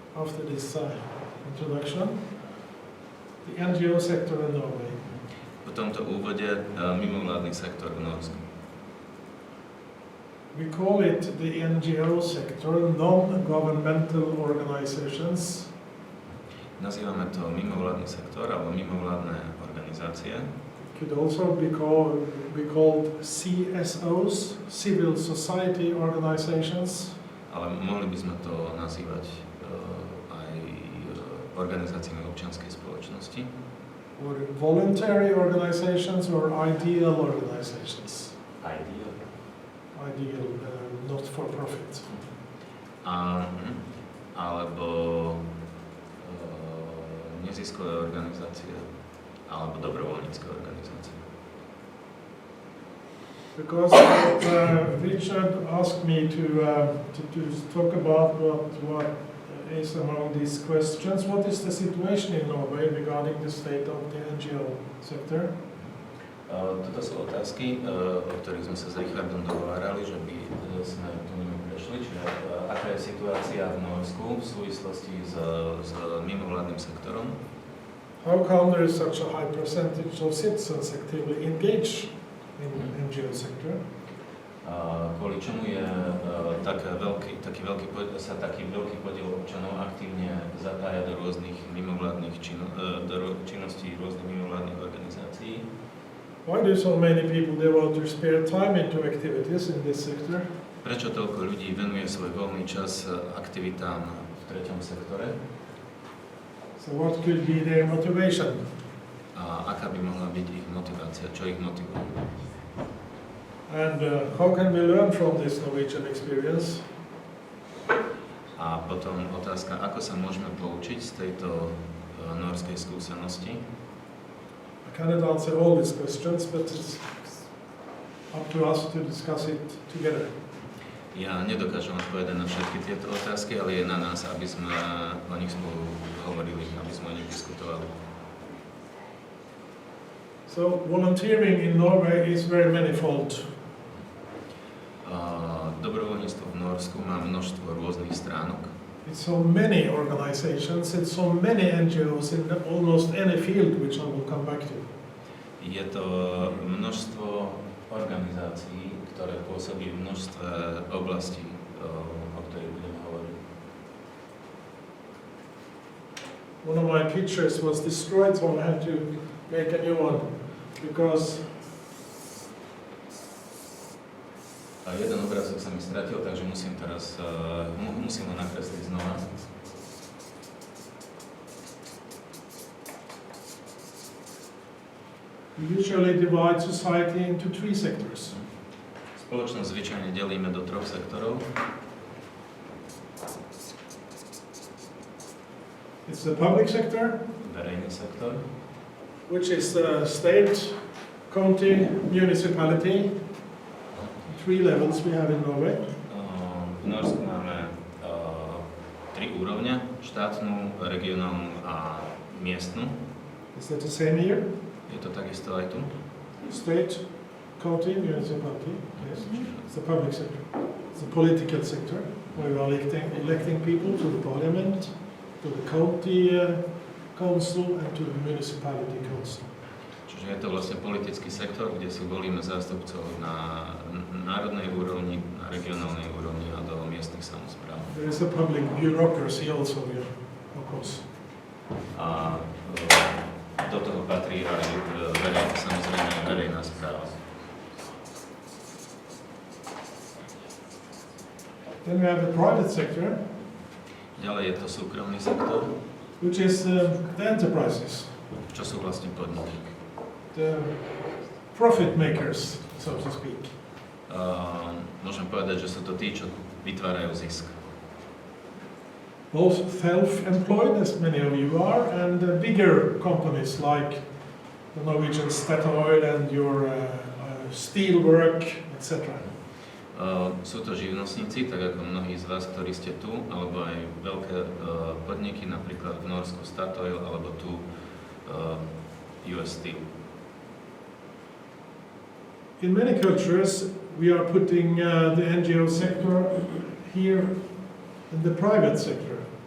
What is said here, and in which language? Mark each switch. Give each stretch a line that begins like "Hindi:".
English: after this introduction, the NGO sector in Norway.
Slovak: po tomto úvode mimovládny sektor v Norsku.
English: We call it the NGO sector, non-governmental organizations.
Slovak: Nazývame to mimovládny sektor alebo mimovládne organizácie.
English: It could also be called CSOs, civil society organizations.
Slovak: Ale mohli by sme to nazývať aj organizáciami občianskej spoločnosti.
English: Or voluntary organizations or ideal organizations. Ideal, not for profit.
Slovak: Alebo neziskové organizácie alebo dobrovoľnícke organizácie.
English: Because Richard asked me to talk about what is among these questions. What is the situation in Norway regarding the state of the NGO sector?
Slovak: Toto sú otázky, o ktorých sme sa s Richardom dohovárali, že by sme tu nimi prešli. Čiže aká je situácia v Norsku v súvislosti s mimovládnym sektorom?
English: How come there is such a high percentage of citizens actively engaged in NGO sector?
Slovak: Kvôli čomu je taký veľký podiel občanov aktívne zapája do rôznych mimovládnych činností rôznych mimovládnych organizácií?
English: Why do so many people devote their spare time into activities in this sector?
Slovak: Prečo toľko ľudí venuje svoj voľný čas aktivitám v treťom sektore?
English: So what could be their motivation?
Slovak: A aká by mohla byť ich motivácia? Čo ich motivuje?
English: And how can we learn from this Norwegian experience?
Slovak: A potom otázka, ako sa môžeme poučiť z tejto norskej skúsenosti?
English: I cannot answer all these questions, but it's up to us to discuss it together.
Slovak: Ja nedokážem odpovedať na všetky tieto otázky, ale je na nás, aby sme o nich spolu hovorili, aby sme o nich diskutovali.
English: So volunteering in Norway is very manifold.
Slovak: Dobrovoľníctvo v Norsku má množstvo rôznych stránok.
English: It's so many organizations, it's so many NGOs in almost any field, which I will come back to.
Slovak: Je to množstvo organizácií, ktoré pôsobí v množstve oblastí, o ktorých budeme hovoriť.
English: One of my pictures was destroyed, so I had to make a new one, because
Slovak: A jeden obrázok sa mi stratil, takže musím teraz musím ho nakresliť znova.
English: we usually divide society into three sectors.
Slovak: Spoločnosť zvyčajne delíme do troch sektorov.
English: It's the public sector,
Slovak: Verejný sektor,
English: which is state, county, municipality. Three levels we have in Norway.
Slovak: V Norsku máme tri úrovne, štátnu, regionálnu a miestnu.
English: Is that the same here?
Slovak: Je to takisto aj tu?
English: State, county, municipality. Yes. It's the public sector. It's the political sector, where we are electing people to the parliament, to the county council, and to the municipality council.
Slovak: Čiže je to vlastne politický sektor, kde si volíme zástupcov na národnej úrovni, na regionálnej úrovni a do miestnych samospráv.
English: There is a public bureaucracy also here, of course.
Slovak: A do toho patrí aj samozrejme verejná správa.
English: Then we have the private sector,
Slovak: Ďalej je to súkromný sektor,
English: which is the enterprises,
Slovak: čo sú vlastne podniky.
English: the profit makers, so to speak.
Slovak: Môžem povedať, že sú to tí, čo vytvárajú zisk.
English: Both self-employed, as many of you are, and bigger companies like the Norwegian Statoil and your steelwork, etc.
Slovak: Sú to živnostníci, tak ako mnohí z vás, ktorí ste tu, alebo aj veľké podniky, napríklad v Norsku Statoil, alebo tu US Steel.
English: In many cultures, we are putting the NGO sector here in the private sector.